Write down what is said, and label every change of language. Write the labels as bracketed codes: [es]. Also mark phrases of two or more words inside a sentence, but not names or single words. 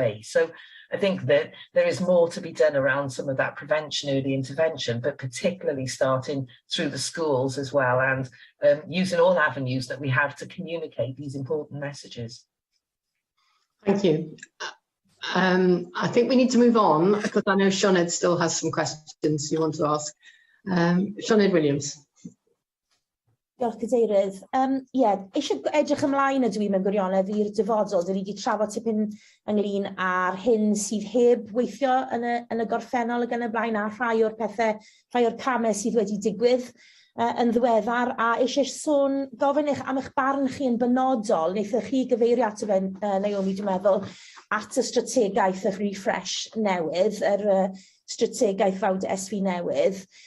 [en] So I think that there is more to be done around some of that prevention, early intervention, but particularly starting through the schools as well, and using all avenues that we have to communicate these important messages. Thank you. I think we need to move on because I know Senedd still has some questions you want to ask. Senedd Williams. [cy] Diolch Cadeirydd. Eisiau edrych ymlaen ydw i'n gwirionedd i'r dyfodol. Dyn ni wedi trafod tipyn ynglyn â'r hyn sydd heb weithio yn y gorffennol ag yn y blaen, a rhai o'r pethau, rhai o'r camau sydd wedi digwydd yn ddiweddar, a eisiau gofyn am eich barn chi yn benodol, wnaethoch chi gyfeirio ato fe, Naomi, dwi'n meddwl, at y strategaeth y refresh newydd, yr strategaeth fawd SV newydd.